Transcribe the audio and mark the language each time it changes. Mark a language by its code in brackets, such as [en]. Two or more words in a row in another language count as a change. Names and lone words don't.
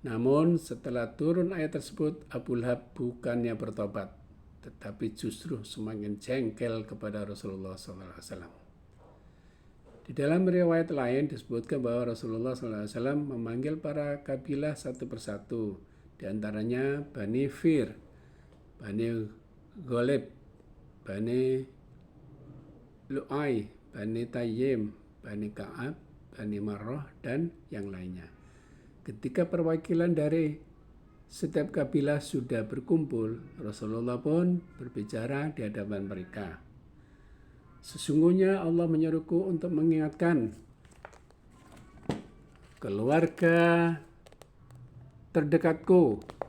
[id] Namun setelah turun ayat tersebut, Abu Lahab bukannya bertobat, tetapi justru semakin jengkel kepada Rasulullah SAW. Di dalam riwayat lain disebutkan bahwa Rasulullah SAW memanggil para kabilah satu persatu, di antaranya Bani Fir, Bani Ghalib, Bani Lu'ay, Bani Tayyim, Bani Ka'ab, Bani Marrah, dan yang lainnya. Ketika perwakilan dari setiap kabilah sudah berkumpul, Rasulullah pun berbicara di hadapan mereka. Sesungguhnya Allah menyuruhku untuk mengingatkan keluarga terdekatku.